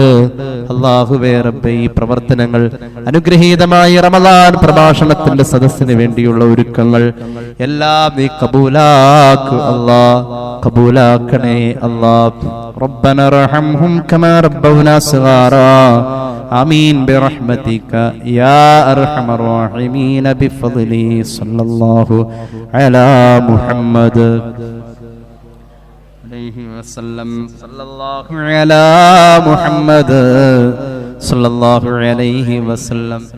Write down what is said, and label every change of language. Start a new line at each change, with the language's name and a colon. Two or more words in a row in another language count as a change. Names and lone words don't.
Malayalam: അല്ലാഹുവേ റബ്ബേ, ഈ പ്രവർത്തനങ്ങൾ അനുഗ്രഹീതമായ റമളാൻ പ്രഭാഷണത്തിന്റെ സദസ്സിന് വേണ്ടിയുള്ള ഒരുക്കങ്ങൾ എല്ലാം നീ കബൂലാക്ക് അല്ലാ, കബൂലാക്കണേ അല്ലാ.
Arabic: ربنا ارحمهم كما ربونا صغارا. آمين برحمتك يا أرحم الراحمين بفضله صلى الله على محمد عليه وسلم. صلى الله على محمد صلى الله عليه وسلم.